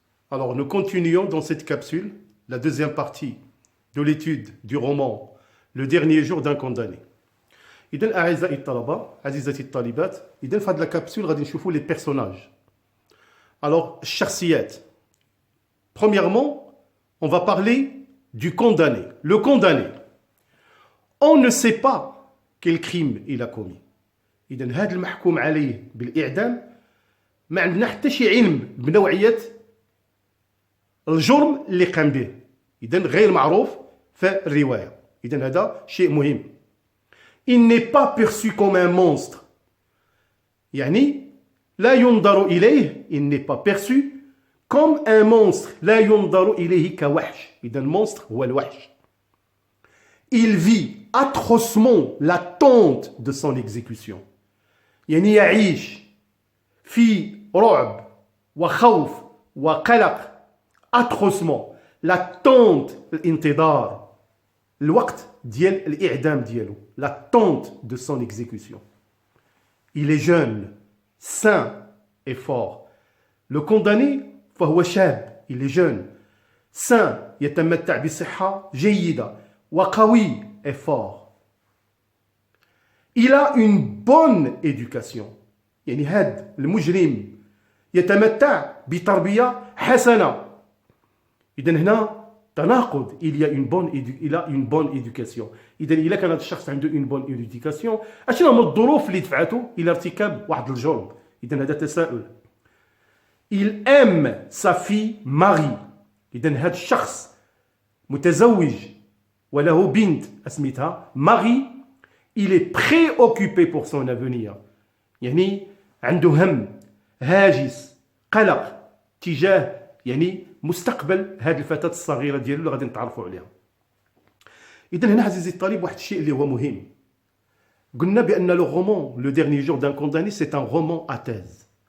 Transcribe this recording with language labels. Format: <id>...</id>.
<fr>Alors nous continuons dans cette capsule, la deuxième partie de l'étude du roman Le dernier jour d'un condamné.</fr> <ar>إذن أعزائي الطلبة عزيزتي الطالبات إذن في هذه الكابسول غادي نشوفوا</ar> <fr>les personnages.</fr> <ar>Alors الشخصيات.</ar> <fr>Premièrement, on va parler du condamné. Le condamné. On ne sait pas quel crime il a commis.</fr> <ar>إذن هذا المحكوم عليه بالإعدام ما عندنا حتى شي علم بنوعية الجرم اللي قام به. إذن غير معروف في الرواية. إذن هذا شيء مهم.</ar> <fr>Il n'est pas perçu comme un monstre.</fr> <ar>يعني لا ينظر إليه</ar> <fr>il n'est pas perçu comme un monstre.</fr> <ar>لا ينظر إليه كوحش. إذن المونستر هو الوحش.</ar> <fr>Il vit atrocement l'attente de son exécution.</fr> <ar>يعني يعيش في رعب وخوف وقلق</ar> <fr>atrocement l'attente</fr> <ar>الانتظار الوقت ديال الإعدام ديالو</ar> <fr>l'attente de son exécution. Il est jeune, sain et fort. Le condamné</fr> <ar>فهو شاب,</ar> <fr>il est jeune, sain,</fr> <ar>يتمتع بصحة جيدة وقوي</ar> <fr>et fort. Il a une bonne éducation.</fr> <ar>يعني هاد المجرم يتمتع بتربية حسنة. إذن هنا تناقض.</ar> <fr>il a une bonne éducation.</fr> <ar>إذن إلا كان هذا الشخص عنده</ar> <fr>une bonne éducation</fr> <ar>أشنو هما الظروف اللي دفعته إلى ارتكاب واحد الجرم؟ إذن هذا تساؤل.</ar> <fr>Il aime sa fille Marie.</fr> <ar>إذن هذا الشخص متزوج وله بنت اسمتها Marie.</ar> <fr>Il est préoccupé pour son avenir.</fr> <ar>يعني عنده هم هاجس قلق تجاه يعني مستقبل هذه الفتاة الصغيرة ديالو اللي غادي نتعرفوا عليها. إذن هنا عزيزي الطالب واحد الشيء اللي هو مهم. قلنا بأن لو رومان لو ديرني جور دان كونداني سي ان رومان أتاز.</ar>